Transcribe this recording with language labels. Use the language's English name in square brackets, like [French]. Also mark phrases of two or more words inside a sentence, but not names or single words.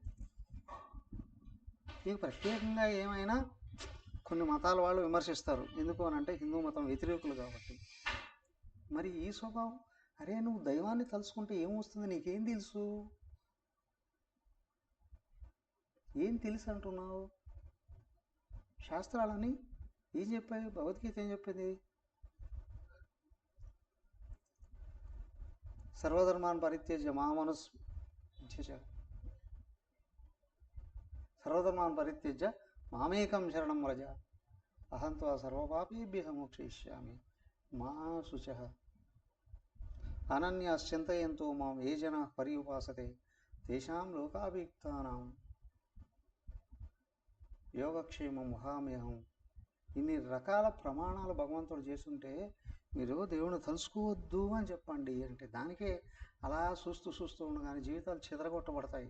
[Telugu] నీకు ప్రత్యేకంగా ఏమైనా కొన్ని మతాల వాళ్ళు విమర్శిస్తారు, ఎందుకు అని అంటే హిందూ మతం వ్యతిరేకులు కాబట్టి. మరి ఈ స్వభావం, అరే నువ్వు దైవాన్ని తలుచుకుంటే ఏమొస్తుంది, నీకేం తెలుసు, ఏం తెలుసు అంటున్నావు? శాస్త్రాలని ఏం చెప్పాయి, భగవద్గీత ఏం చెప్పింది? [Sanskrit] సర్వధర్మాన్ పరిత్యజ్య మామనస్ సర్వధర్మాన్ పరిత్యజ్య మామేకం శరణం వ్రజ అహం త్వా సర్వపాపేభ్యః మోక్షయిష్యామి మా శుచః అనన్యాశ్చింతయంతో మాం ఏ జనాః పర్యుపాసతే తేషాం లోకాభియుక్తానాం యోగక్షేమం వహామ్యహం. [Telugu] ఇన్ని రకాల ప్రమాణాలు భగవంతుడు చేస్తుంటే మీరు దేవుని తలుసుకోవద్దు అని చెప్పండి అంటే దానికే అలా చూస్తూ చూస్తూ ఉండగానే జీవితాలు చెదరగొట్టబడతాయి.